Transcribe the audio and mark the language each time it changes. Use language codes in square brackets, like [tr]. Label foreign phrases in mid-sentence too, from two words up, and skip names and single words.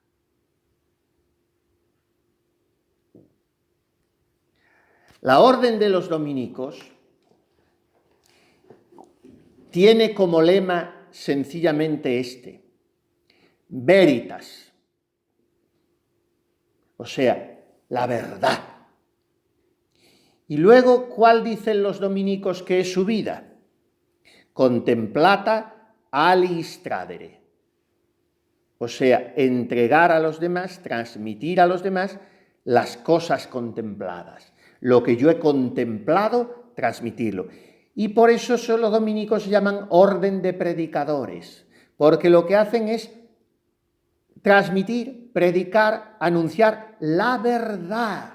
[es] La orden de los dominicos tiene como lema sencillamente este: veritas, o sea, la verdad. Y luego, ¿cuál dicen los dominicos que es su vida? [la] Contemplata alis tradere, [es] o sea, entregar a los demás, transmitir a los demás las cosas contempladas. Lo que yo he contemplado, transmitirlo. Y por eso los dominicos se llaman orden de predicadores, porque lo que hacen es transmitir, predicar, anunciar la verdad.